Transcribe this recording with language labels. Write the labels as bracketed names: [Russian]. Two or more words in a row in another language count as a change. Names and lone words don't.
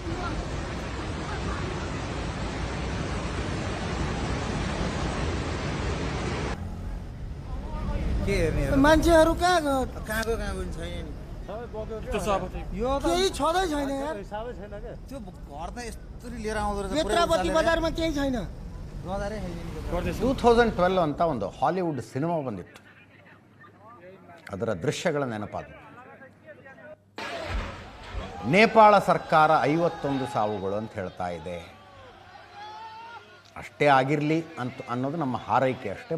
[Nepali] के हेर्ने मान्छेहरू कहाँ गयो छैन नि, यो केही छँदै छैन यार। त्यो घर त यस्तरी लिएर आउँदो रहेछ। नेत्रावती बजारमा केही छैन। [Kannada] 2012 ಅಂತ ಒಂದು ಹಾಲಿವುಡ್ ಸಿನಿಮಾ ಬಂದಿತ್ತು, ಅದರ ದೃಶ್ಯಗಳ ನೆನಪಾದ. ನೇಪಾಳ ಸರ್ಕಾರ 51 ಸಾವುಗಳು ಅಂತ ಹೇಳ್ತಾ ಇದೆ. ಅಷ್ಟೇ ಆಗಿರಲಿ ಅಂತ ಅನ್ನೋದು ನಮ್ಮ ಹಾರೈಕೆ ಅಷ್ಟೇ.